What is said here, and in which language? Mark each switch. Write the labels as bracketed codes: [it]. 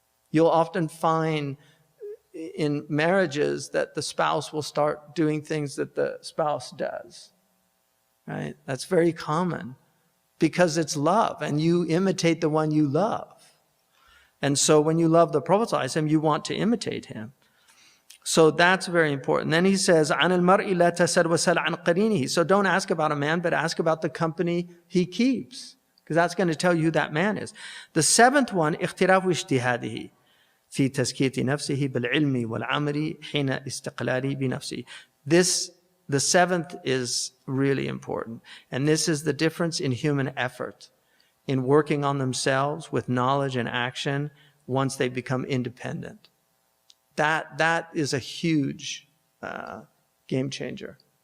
[en] You'll often find in marriages that the spouse will start doing things that the spouse does, right? That's very common because it's love, and you imitate the one you love. And so when you love the Prophet ﷺ, you want to imitate him. So that's very important. Then he says, [ar] عن المرء لا تسأل وسل عن قرينه. [en] So don't ask about a man, but ask about the company he keeps, because that's going to tell you who that man is. The seventh one, [ar] اختلاف اجتهاده في تزكية نفسه بالعلم والعمل حين استقلاله بنفسه. [en] The seventh is really important. And this is the difference in human effort, in working on themselves with knowledge and action once they become independent. That is a huge game changer.